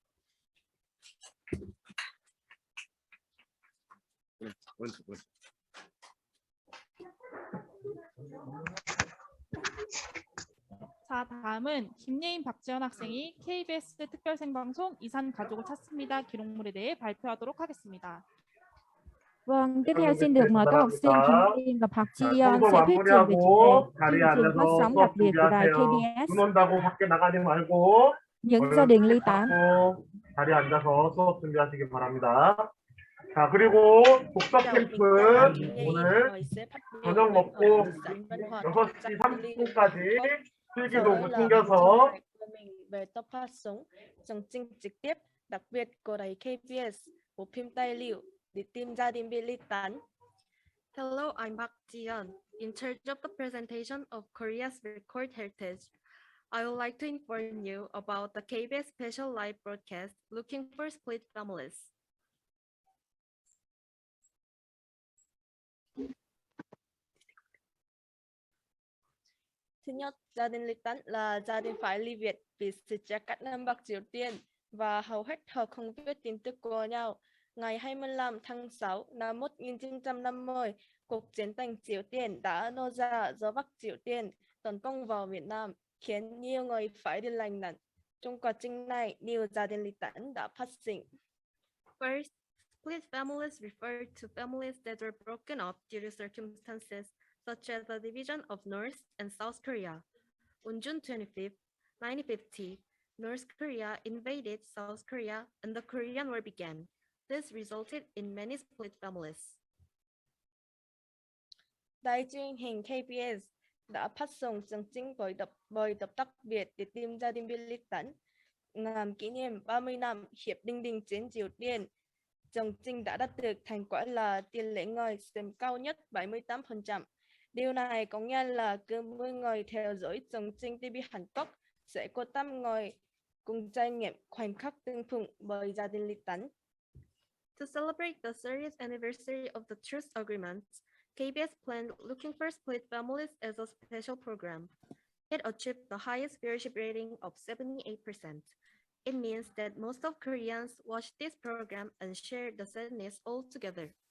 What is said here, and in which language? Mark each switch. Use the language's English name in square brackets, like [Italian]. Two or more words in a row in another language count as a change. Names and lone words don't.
[Korean] 자, 다음은 김예인 박지연 학생이 KBS 특별생방송 이산 가족을 찾습니다 기록물에 대해 발표하도록 하겠습니다. [Vietnamese] Vâng, tiếp theo xin được mời các học sinh Kim Yên và Park Ji-yeon [Korean] 청소 [Vietnamese] sẽ thuyết trình về chủ đề [Korean] 자리에 [Vietnamese] chương trình phát [Korean] 앉아서 [Vietnamese] sóng đặc [Korean] 수업 [Vietnamese] biệt của đài [Korean] 준비하세요. [Vietnamese] KBS, [Korean] 눈 온다고 밖에 나가지 말고 [Vietnamese] những gia đình ly tán. [Korean] 자리에 앉아서 수업 준비하시기 바랍니다. 자, 그리고 복덕 캠프 오늘 저녁 먹고 6시 30분까지 필기도구 챙겨서 [Vietnamese] về tập phát sóng chương trình trực tiếp đặc biệt của đài KBS, bộ phim tài liệu để tìm gia đình bị ly tán. [English] Hello, I'm Park Ji-yeon, in charge of the presentation of Korea's record heritage. I would like to inform you about the KBS special live broadcast Looking for Split Families. [Vietnamese] Thứ nhất, gia đình ly tán là gia đình phải ly biệt vì sự chia cắt Nam Bắc Triều Tiên và hầu hết họ không biết tin tức của nhau. Ngày 25 tháng 6 năm 1950, cuộc chiến tranh Triều Tiên đã nổ ra do Bắc Triều Tiên tấn công vào Việt Nam, khiến nhiều người phải đi lánh nạn. Trong quá trình này, nhiều gia đình ly tán đã phát sinh. [English] First, split families refer to families that were broken up due to circumstances such as the division of North and South Korea. On June 25, 1950, North Korea invaded South Korea and the Korean War began. This resulted in many split families. [Vietnamese] Đài truyền hình KBS đã phát sóng chương trình với tập đặc biệt để tìm gia đình bị ly tán. Nhằm kỷ niệm 30 năm Hiệp định Đình chiến Triều Tiên, chương trình đã đạt được thành quả là tỷ lệ người xem cao nhất 78%. Điều này có nghĩa là cứ 10 người theo dõi chương trình TV Hàn Quốc sẽ có 8 người cùng trải nghiệm khoảnh khắc tương phùng với gia đình ly tán. [English] To celebrate the 30th anniversary of the Truce Agreement, KBS planned Looking for Split Families as a special program. It achieved the highest viewership rating of 78%. It means that most of Koreans watched this program and shared the sadness all together.